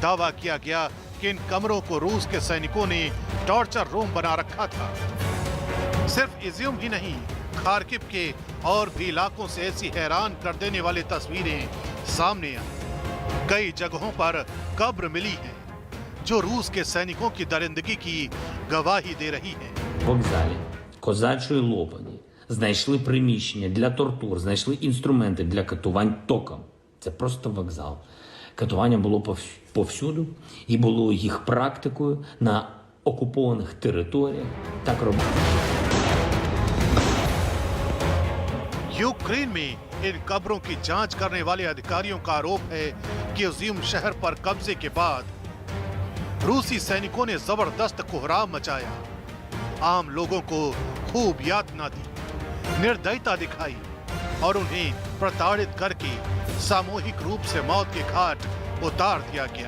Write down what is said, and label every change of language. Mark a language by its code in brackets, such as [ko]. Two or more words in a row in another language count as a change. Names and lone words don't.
[hi] दावा किया गया कि इन कमरों को रूस के सैनिकों ने [en] torture room [hi] बना रखा था। सिर्फ इज़्यूम ही नहीं, खार्किव के और भी इलाकों से ऐसी हैरान कर देने वाली तस्वीरें सामने आई। कई जगहों पर कब्र मिली है, जो रूस के सैनिकों की दरिंदगी की गवाही दे रही है। [uk] В вокзалі Козачої Лопані знайшли приміщення для тортур, знайшли інструменти для катувань током. Це просто вокзал. Катування було повсюду і було їх практикою на окупованих територіях. Так робили. [hi] यूक्रेन में इन कब्रों की जांच करने वाले अधिकारियों का आरोप है कि इज़्यूम शहर पर कब्जे के बाद रूसी सैनिकों ने जबरदस्त कोहराम मचाया, आम लोगों को खूब यातना दी, निर्दयता दिखाई और उन्हें प्रताड़ित करके सामूहिक रूप से मौत के घाट उतार दिया गया।